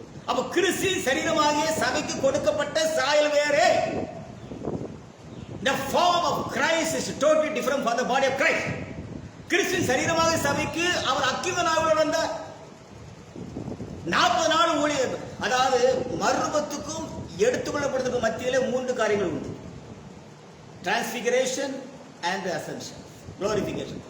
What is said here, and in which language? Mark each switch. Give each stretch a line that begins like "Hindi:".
Tamil: அப்ப கிறிஸ்து சரீரமாகிய சபைக்கு கொடுக்கப்பட்ட சாயல் வேறு.
English: The form of Christ is totally different from the body of Christ.
Tamil: கிறிஸ்து சரீரமாக சபைக்கு அவர் அக்கினி நாவுகள் வந்தார். 40 நாள் ஊழியர். அதாவது மறுரூபத்துக்கும் எடுத்துக்கொள்ளப்படுறதுக்கும் மத்தியில 3 காரியங்கள் உண்டு.
English: Transfiguration and ascension, glorification.